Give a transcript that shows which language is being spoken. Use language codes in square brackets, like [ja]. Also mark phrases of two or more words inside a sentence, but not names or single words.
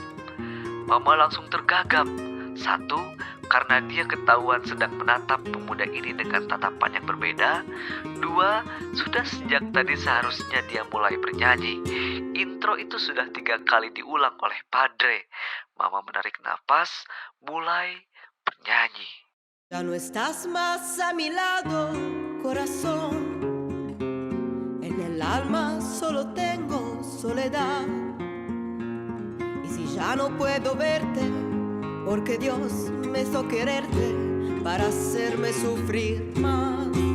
[id] Mama langsung tergagap. 1, karena dia ketahuan sedang menatap pemuda ini dengan tatapan yang berbeda. 2, sudah sejak tadi seharusnya dia mulai bernyanyi. Intro itu sudah 3 kali diulang oleh Padre. Mama menarik napas, mulai bernyanyi. [es] Ya no estás más a mi lado, corazón. En el alma solo tengo soledad. Y si ya no puedo verte, porque Dios me hizo quererte para hacerme sufrir más.